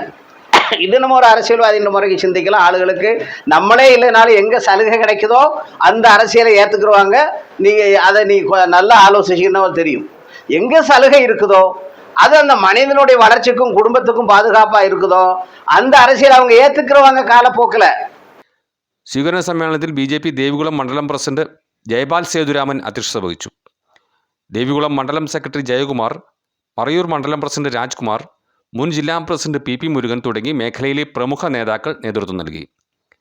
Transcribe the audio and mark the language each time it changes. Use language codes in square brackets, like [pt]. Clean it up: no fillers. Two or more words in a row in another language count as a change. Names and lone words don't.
[ta] இது நம்ம ஒரு அரசியல்வாதின்ற முறைக்கு சிந்திக்கலாம். ஆளுகளுக்கு நம்மளே இல்லைனாலும் எங்கே சலுகை கிடைக்குதோ அந்த அரசியலை ஏற்றுக்குருவாங்க. நீங்கள் அதை நல்லா ஆலோசிச்சிங்கன்னா தெரியும். எங்கே சலுகை இருக்குதோ, அது அந்த மனிதனுடைய வளர்ச்சிக்கும் குடும்பத்துக்கும் பாதுகாப்பாக இருக்குதோ அந்த அரசியல் அவங்க ஏற்றுக்கிறவங்க காலப்போக்கில். [ml] സ്വീകരണ സമ്മേളനത്തിൽ BJP ദേവികുളം മണ്ഡലം പ്രസിഡന്റ് ജയപാൽ സേതുരാമൻ അധ്യക്ഷത വഹിച്ചു. ദേവികുളം മണ്ഡലം സെക്രട്ടറി ജയകുമാർ, മറയൂർ മണ്ഡലം പ്രസിഡന്റ് രാജ്കുമാർ, മുൻ ജില്ലാ പ്രസിഡന്റ് PP മുരുകൻ തുടങ്ങി മേഖലയിലെ പ്രമുഖ നേതാക്കൾ നേതൃത്വം നൽകി.